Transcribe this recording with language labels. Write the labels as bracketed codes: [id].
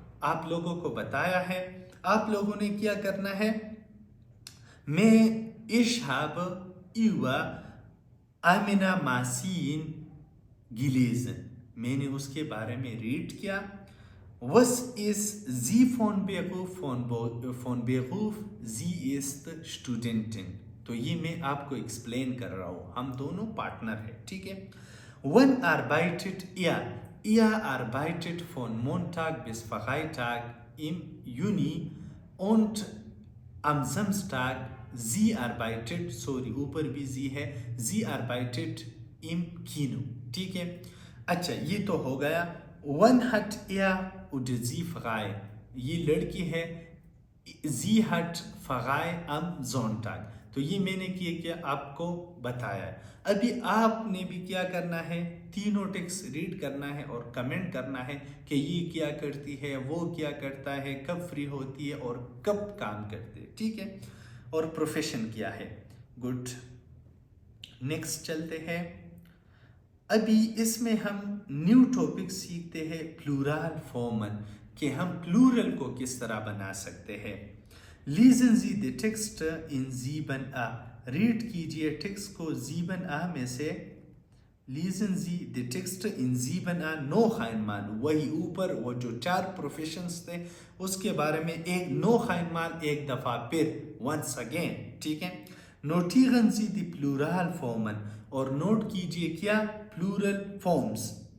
[hi] आप लोगों को बताया है। आप लोगों ने क्या करना है, मैं [de] ich habe über Amina Masin gelesen, [hi] मैंने उसके बारे में रीड किया। [de] Was ist sie von Beruf? von Beruf, sie ist Studentin। [hi] तो ये मैं आपको एक्सप्लेन कर रहा हूँ, हम दोनों पार्टनर हैं, ठीक है। [de] Wann arbeitet ihr? Ihr arbeitet von Montag bis Freitag im Juni und am Samstag sie arbeitet, sorry [hi] ऊपर भी [de] sie है, sie arbeitet im Kino, [hi] ठीक है। अच्छा ये तो हो गया। [de] Wann hat er oder sie frei? [hi] ये लड़की है, [de] sie hat frei am Sonntag। [hi] तो ये मैंने क्या आपको बताया है। अभी आपने भी क्या करना है, तीनों टेक्स्ट रीड करना है और कमेंट करना है कि ये क्या करती है, वो क्या करता है, कब फ्री होती है और कब काम करते हैं, ठीक है। और प्रोफेशन क्या है। गुड, नेक्स्ट चलते हैं। अभी इसमें हम न्यू टॉपिक सीखते हैं प्लूरल फॉर्मन, कि हम प्लूरल को किस तरह बना सकते हैं। [de] Lesen Sie die Texte in 7a, [hi] read कीजिए टेक्स्ट को 7a में से। [de] Lesen Sie die Texte in 7a noch einmal, [hi] वही ऊपर वो जो 4 प्रोफेशंस थे उसके बारे में एक [de] noch einmal, [hi] एक दफा फिर, [en] once again, [hi] ठीक है। [de] Notieren Sie die Pluralformen, [hi] और नोट कीजिए क्या, प्लूरल फॉर्म्स।